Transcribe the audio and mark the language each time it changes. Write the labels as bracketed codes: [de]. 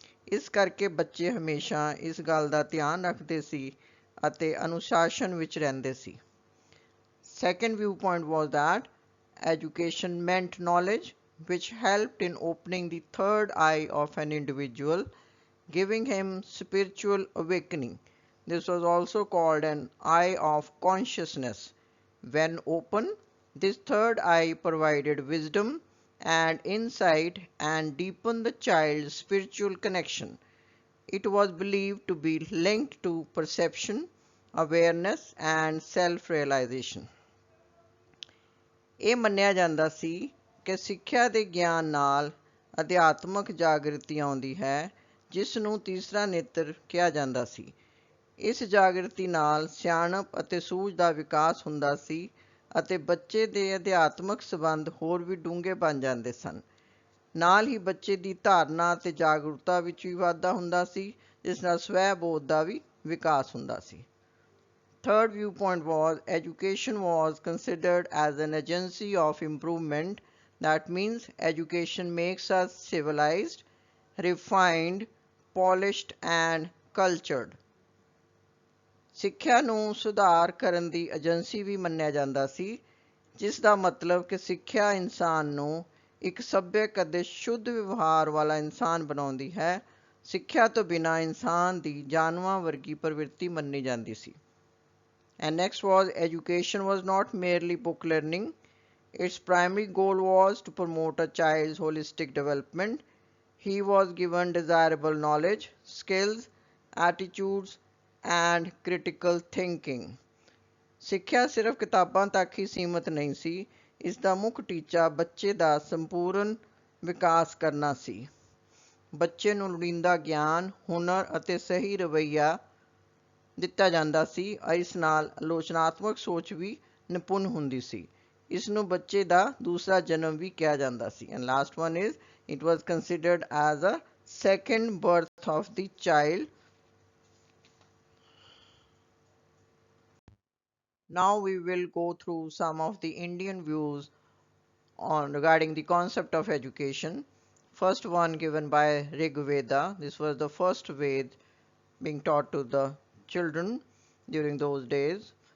[pa] ਇਸ ਕਰਕੇ ਬੱਚੇ ਹਮੇਸ਼ਾ ਇਸ ਗੱਲ ਦਾ ਧਿਆਨ ਰੱਖਦੇ ਸੀ ਅਤੇ ਅਨੁਸ਼ਾਸਨ ਵਿੱਚ ਰਹਿੰਦੇ ਸੀ। [en] Second viewpoint was that education meant knowledge, which helped in opening the third eye of an individual, giving him spiritual awakening. This was also called an eye of consciousness. When open, this third eye provided wisdom and insight and deepened the child's spiritual connection. It was believed to be linked to perception, awareness, and self-realization. [pa] ਇਹ ਮੰਨਿਆ ਜਾਂਦਾ ਸੀ ਕਿ ਸਿੱਖਿਆ ਦੇ ਗਿਆਨ ਨਾਲ ਅਧਿਆਤਮਕ ਜਾਗ੍ਰਿਤੀ ਆਉਂਦੀ ਹੈ, ਜਿਸ ਨੂੰ ਤੀਸਰਾ ਨੇਤਰ ਕਿਹਾ ਜਾਂਦਾ ਸੀ। ਇਸ ਜਾਗ੍ਰਿਤੀ ਨਾਲ ਸਿਆਣਪ ਅਤੇ ਸੂਝ ਦਾ ਵਿਕਾਸ ਹੁੰਦਾ ਸੀ ਅਤੇ ਬੱਚੇ ਦੇ ਅਧਿਆਤਮਕ ਸੰਬੰਧ ਹੋਰ ਵੀ ਡੂੰਘੇ ਬਣ ਜਾਂਦੇ ਸਨ। ਨਾਲ ਹੀ ਬੱਚੇ ਦੀ ਧਾਰਨਾ ਅਤੇ ਜਾਗਰੂਕਤਾ ਵਿੱਚ ਵੀ ਵਾਧਾ ਹੁੰਦਾ ਸੀ, ਜਿਸ ਨਾਲ ਸਵੈ ਬੋਧ ਦਾ ਵੀ ਵਿਕਾਸ ਹੁੰਦਾ ਸੀ। [en] Third viewpoint was education was considered as an agency of improvement. That means education makes us civilized, refined, polished and cultured. [pa] ਸਿੱਖਿਆ ਨੂੰ ਸੁਧਾਰ ਕਰਨ ਦੀ ਏਜੰਸੀ ਵੀ ਮੰਨਿਆ ਜਾਂਦਾ ਸੀ, ਜਿਸ ਦਾ ਮਤਲਬ ਕਿ ਸਿੱਖਿਆ ਇਨਸਾਨ ਨੂੰ ਇੱਕ ਸੱਭਿਅਕ ਅਤੇ ਸ਼ੁੱਧ ਵਿਵਹਾਰ ਵਾਲਾ ਇਨਸਾਨ ਬਣਾਉਂਦੀ ਹੈ। ਸਿੱਖਿਆ ਤੋਂ ਬਿਨਾਂ ਇਨਸਾਨ ਦੀ ਜਾਨਵਰਾਂ ਵਰਗੀ ਪ੍ਰਵਿਰਤੀ ਮੰਨੀ ਜਾਂਦੀ ਸੀ। [en] And next was education was not merely book learning. Its primary goal was to promote a child's holistic development. He was given desirable knowledge, skills, attitudes, and critical thinking. [pa] ਸਿੱਖਿਆ ਸਿਰਫ ਕਿਤਾਬਾਂ ਤੱਕ ਹੀ ਸੀਮਤ ਨਹੀਂ ਸੀ। ਇਸ ਦਾ ਮੁੱਖ ਟੀਚਾ ਬੱਚੇ ਦਾ ਸੰਪੂਰਨ ਵਿਕਾਸ ਕਰਨਾ ਸੀ। ਬੱਚੇ ਨੂੰ ਲੋੜੀਂਦਾ ਗਿਆਨ, ਹੁਨਰ ਅਤੇ ਸਹੀ ਰਵੱਈਆ ਦਿੱਤਾ ਜਾਂਦਾ ਸੀ। ਇਸ ਨਾਲ ਆਲੋਚਨਾਤਮਕ ਸੋਚ ਵੀ ਨਿਪੁੰਨ ਹੁੰਦੀ ਸੀ। ਇਸ ਨੂੰ ਬੱਚੇ ਦਾ ਦੂਸਰਾ ਜਨਮ ਵੀ ਕਿਹਾ ਜਾਂਦਾ ਸੀ। [en] And last one is it was considered as a second birth of the child. Now we will go through some of the Indian views on regarding the concept of education. First one given by Rig Veda. This was the first Ved being taught to the children during those days.